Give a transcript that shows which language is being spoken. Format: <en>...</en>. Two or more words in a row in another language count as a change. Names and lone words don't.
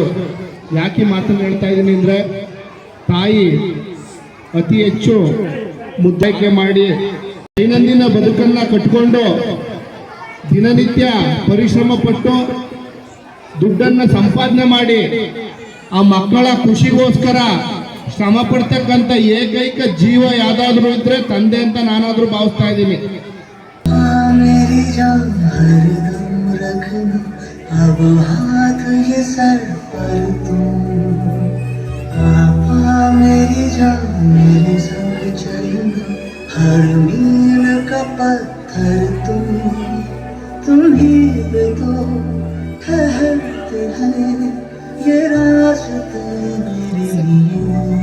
<kn>ಯಾಕೆ ಮಾತನ್ನು ಹೇಳ್ತಾ ಇದ್ದೀನಿ ಅಂದರೆ, ತಾಯಿ ಅತಿ ಹೆಚ್ಚು ಮುದ್ದೈಕೆ ಮಾಡಿ ದೈನಂದಿನ ಬದುಕನ್ನು ಕಟ್ಟಿಕೊಂಡು ದಿನನಿತ್ಯ ಪರಿಶ್ರಮ ಪಟ್ಟು ದುಡ್ಡನ್ನು ಸಂಪಾದನೆ ಮಾಡಿ ಆ ಮಕ್ಕಳ ಖುಷಿಗೋಸ್ಕರ ಶ್ರಮ ಪಡ್ತಕ್ಕಂಥ ಏಕೈಕ ಜೀವ ಯಾವುದಾದ್ರೂ ಇದ್ರೆ ತಂದೆ ಅಂತ ನಾನಾದರೂ ಭಾವಿಸ್ತಾ ಇದ್ದೀನಿ.</kn> <hi>अब हाथ ये सर पर तुम, आपा मेरी जान मेरे संग चलना, हर मील का पत्थर तुम ही पे तो ठहरते हैं ये रास्ते मेरे लिए.</hi>